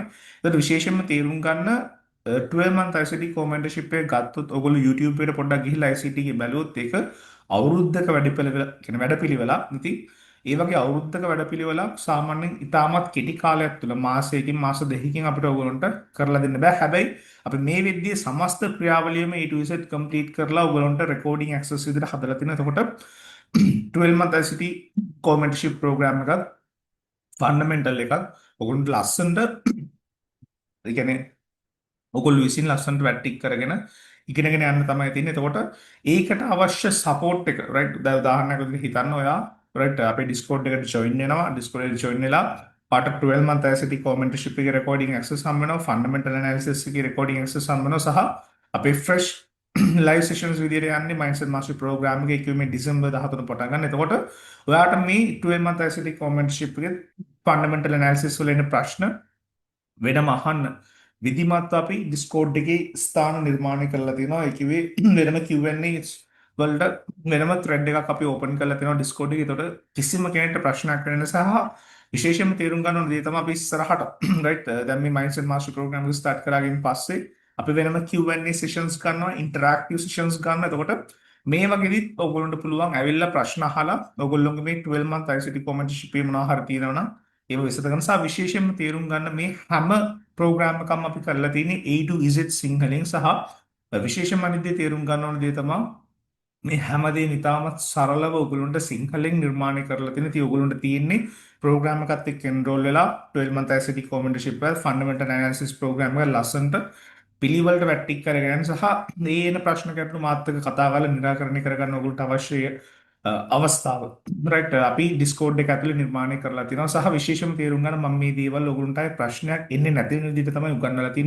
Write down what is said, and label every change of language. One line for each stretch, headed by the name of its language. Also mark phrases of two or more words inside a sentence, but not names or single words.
Sinhala: ඒකට විශේෂයෙන්ම තේරුම් ගන්න
English: 12 month ICT core mentorship
Sinhala: එක ගත්තොත් ඔයගොල්ලෝ YouTube එකට පොඩ්ඩක් ගිහිල්ලා ICT එකේ බැලුවොත් ඒක අවුරුද්දක වැඩපිළිවෙල කියන වැඩපිළිවෙලක්. ඉතින් ඒ වගේ අවුරුද්දක වැඩපිළිවෙලක් සාමාන්‍යයෙන් ඉතාමත් කෙටි කාලයක් තුළ මාසයකින් මාස දෙකකින් අපිට ඔයගොල්ලන්ට කරලා දෙන්න බෑ. හැබැයි අපි මේ වෙද්දී සමස්ත ක්‍රියාවලියම
English: A to Z complete
Sinhala: කරලා ඔයගොල්ලන්ට
English: recording access
Sinhala: විදිහට හදලා තිනවා. එතකොට
English: 12 month ICT core mentorship program
Sinhala: එකත් ෆන්ඩමෙන්ටල් එකත් ඔයගොල්ලන්ට ලස්සනට ඒ කියන්නේ ඔගොල්ලෝ විසින් ලස්සනට වැට්ටික් කරගෙන ඉගෙනගෙන යන්න තමයි තියෙන්නේ. එතකොට ඒකට අවශ්‍ය සපෝට් එක රයිට් උදාහරණයක් විදිහට හිතන්න ඔයා රයිට් අපේ Discord එකට join වෙනවා. Discord එකට join වෙලා පාට
English: 12 month ICT core mentorship
Sinhala: එකේ
English: recording access
Sinhala: හම්බ වෙනවා.
English: fundamental analysis
Sinhala: එකේ
English: recording access
Sinhala: හම්බ වෙනවා සහ අපේ
English: fresh live sessions
Sinhala: විදිහට යන්නේ
English: mindset mastery program
Sinhala: එකේ කිව්වේ මේ December 13 පටන් ගන්න. එතකොට ඔයාට මේ
English: 12 month ICT core mentorship
Sinhala: එකේ
English: fundamental analysis
Sinhala: වල එන ප්‍රශ්න වෙනම අහන්න විධිමත් අපි Discord එකේ ස්ථාන නිර්මාණය කරලා තියෙනවා. ඒ කිව්වේ වෙනම Q&A වලට වෙනම thread එකක් අපි open කරලා තියෙනවා Discord එකේ. ඒතකොට කිසිම කෙනෙක්ට ප්‍රශ්නයක් වෙන සහ විශේෂයෙන්ම තේරුම් ගන්න ඕන දේ තමයි අපි ඉස්සරහට right දැන් මේ
English: mindset mastery program
Sinhala: එක start කරාගෙන පස්සේ අපි වෙනම
English: Q&A sessions
Sinhala: කරනවා,
English: interactive sessions
Sinhala: ගන්නවා. එතකොට මේ වගේදීත් ඔයගොල්ලන්ට පුළුවන් ඇවිල්ලා ප්‍රශ්න අහලා ඔයගොල්ලෝගේ මේ
English: 12 month ICT commentership
Sinhala: එකේ මොනවා හරි තියෙනවා නම් ඒව විසඳ ගන්න සහ විශේෂයෙන්ම තේරුම් ගන්න මේ හැම ප්‍රෝග්‍රෑම් එකක්ම අපි කරලා තියෙන්නේ
English: A to Z
Sinhala: සිංහලෙන් සහ විශේෂයෙන්ම අනිත් දේ තේරුම් ගන්න ඕන දේ තමයි මේ හැමදේම ඉතාමත් සරලව ඔයගොල්ලන්ට සිංහලෙන් නිර්මාණය කරලා තියෙන. ඉතින් ඔයගොල්ලන්ට තියෙන්නේ ප්‍රෝග්‍රෑම් එකත් එක්ක එන්රෝල් වෙලා
English: 12 month ICT core mentorship
Sinhala: එක
English: fundamental analysis program
Sinhala: එක ලස්සනට පිළිවෙලට වැට්ටික් කරගෙන සහ මේ එන ප්‍රශ්න ගැටළු මාත් එක්ක කතා කරලා निराකරණය කරගන්න ඔයගොල්ලන්ට අවශ්‍ය අවස්ථාව රයිට් අපි Discord එක ඇතුලේ නිර්මාණය කරලා තියෙනවා සහ විශේෂම තේරුම් ගන්න මම මේ දේවල් ඔයගොල්ලන්ට ආයේ ප්‍රශ්නයක් එන්නේ නැති වෙන විදිහට තමයි උගන්වලා තියෙන්නේ.